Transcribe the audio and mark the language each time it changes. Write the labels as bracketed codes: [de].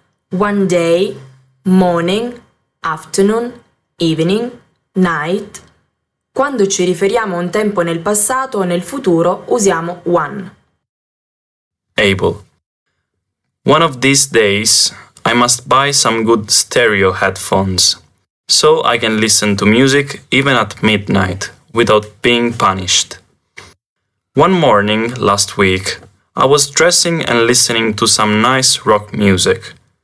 [en] One day, morning, afternoon, evening, night. [it] Quando ci riferiamo a un tempo nel passato o nel futuro usiamo one. Able. [en] One of these days, I must buy some good stereo headphones, so I can listen to music even at midnight without being punished. One morning last week, I was dressing and listening to some nice rock music.